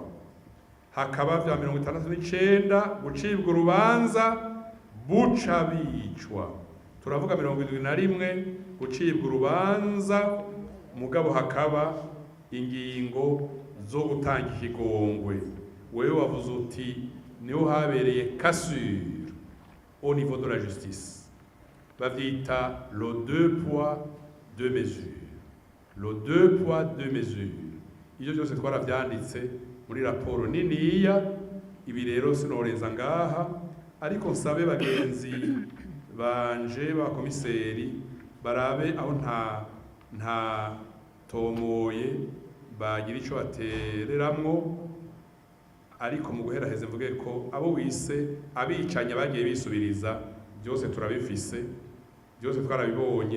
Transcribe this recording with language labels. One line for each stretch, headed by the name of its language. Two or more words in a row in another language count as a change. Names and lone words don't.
Rundi: Hakaba vya 1969 gucibwa urubanza buca bicwa. Turavuga 71 gucibwa urubanza mugabo hakaba ingingo zo gutanga ikigongwe. Wewe wavuze uti niho habereye
French: cassure au niveau de la justice. Bavyita le 2 poids 2 mesures. Le 2 poids 2 mesures.
Rundi: Ivyo byose twaravyanditse muri raporo niniya. Ibi rero sinoreza ngaha, ariko nsabe bagenzi banje ba komiseri barabe aho nta tomoye bagira ico batereramwo, ariko mu guheraheze mvuge ko abo wise abicanye bagiye bisubiriza byose turabifise, byose twarabibonye.